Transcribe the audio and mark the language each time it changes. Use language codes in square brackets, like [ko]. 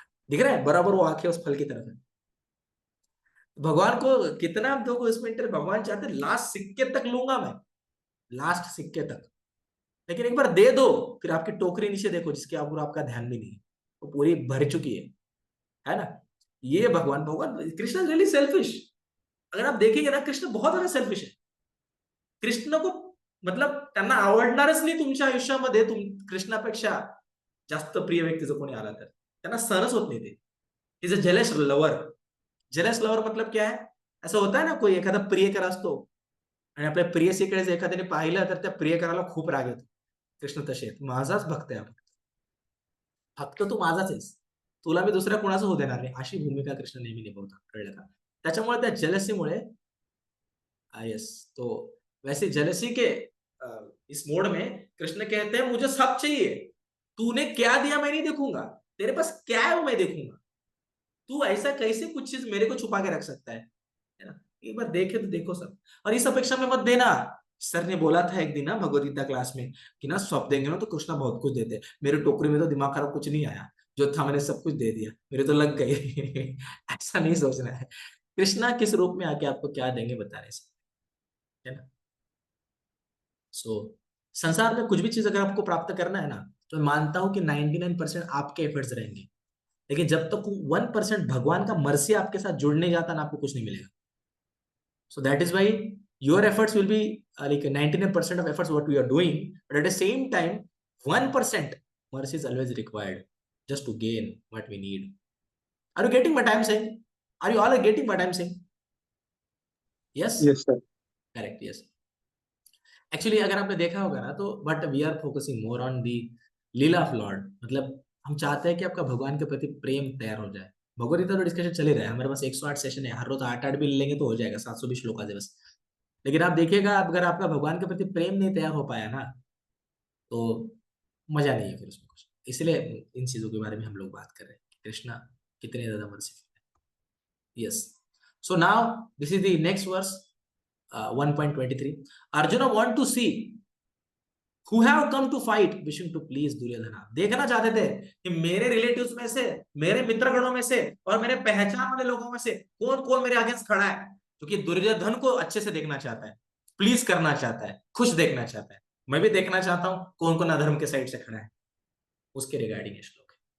[hi] दिख रहा है? बराबर वो आंखें उस फल की तरफ है। भगवान को कितना आप दोगे उसमें इंटर, भगवान चाहते लास्ट सिक्के तक लूंगा मैं, लास्ट सिक्के तक। लेकिन एक बार दे दो, फिर आपकी टोकरी नीचे देखो जिसके ऊपर आपका ध्यान भी नहीं है, वो पूरी भर चुकी है ना। ये भगवान भगवान कृष्ण [en] Really selfish. [hi] अगर आप देखेंगे ना, कृष्ण बहुत ज्यादा सेल्फिश है। कृष्ण को मतलब [mr] त्यांना आवडणारच नाही तुमच्या आयुष्यामध्ये, तुम कृष्णापेक्षा जास्त प्रिय व्यक्ती जर कोणी आला तर त्यांना सहनच होत नाही ते। [en] Is a jealous lover. [hi] Jealous lover मतलब क्या है? [mr] असं होता है ना, कोई एखादा प्रियकर असतो आणि आपल्या प्रियसीकडे जर एखाद्याने पाहिलं तर त्या प्रियकराला खूप राग येतो। कृष्ण तसे आहेत, माझाच भक्त आहे, फक्त तू माझाच आहेस, तुला मी दुसऱ्या कोणाचं होऊ देणार नाही, अशी भूमिका कृष्ण नेहमी निभवतात, कळलं का? त्याच्यामुळे त्या जेलसीमुळे [hi] यस, तो वैसे जेलसी के इस मोड में कृष्ण कहते हैं मुझे सब चाहिए, तूने क्या दिया मैं नहीं देखूंगा, तेरे पास क्या है वो मैं देखूंगा, तू ऐसा कैसे कुछ चीज मेरे को छुपा के रख सकता है ना। एक बार देखे तो देखो सब, और इस अपेक्षा में मत देना। सर ने बोला था एक दिन ना भगवद गीता क्लास में कि ना सब देंगे ना तो कृष्णा बहुत कुछ देते हैं। मेरे टोकरी में तो दिमाग खराब कुछ नहीं आया, जो था मैंने सब कुछ दे दिया, मेरे तो लग गए। ऐसा नहीं सोचना है। कृष्णा किस रूप में आके आपको क्या देंगे बताने से, है ना। सो संसार में कुछ भी चीज अगर आपको प्राप्त करना है ना, तो मैं मानता हूं कि 99% आपके एफर्ट्स रहेंगे, लेकिन जब तक 1% भगवान का मर्सी आपके साथ जुड़ने जाता ना, आपको कुछ नहीं मिलेगा। [en] So that is why your efforts will be like 99% of efforts what we are doing, but at the same time, 1% mercy is always required just to gain what we need. Are you getting what I'm saying? Are you all getting what I'm saying? Yes? Yes sir. Correct, yes. [hi] Actually अगर आपने देखा होगा ना, तो [en] but we are focusing more on the leela of lord, [hi] मतलब हम चाहते हैं कि आपका भगवान के प्रति प्रेम तैयार हो जाए। भगवद गीता तो डिस्कशन चल ही रहा है, हमारे पास 108 सेशन है, हर रोज 8-8 भी लेंगे तो हो जाएगा, 720 श्लोक है बस। लेकिन आप देखिएगा, अगर आपका भगवान के प्रति प्रेम नहीं तैयार हो पाया ना, तो मजा नहीं है फिर उसमें कुछ। इसलिए इन चीजों के बारे में हम लोग बात कर रहे हैं कि कृष्णा कितने ज्यादा मर्सीफुल है। Yes. [en] So now this is the next verse, 1.23। Arjun want to see who have come to fight wishing to please Duryodhana. [hi] देखना चाहते थे कि मेरे रिलेटिव्स में से, मेरे मित्रगणों में से और मेरे पहचान वाले लोगों में से कौन कौन मेरे अगेंस्ट खड़ा है, क्योंकि दुर्योधन को अच्छे से देखना चाहता है, प्लीज करना चाहता है, खुश देखना चाहता है। मैं भी देखना चाहता हूं कौन कौन अधर्म के साइड से खड़ा है। उसके रिगार्डिंग ये श्लोक है।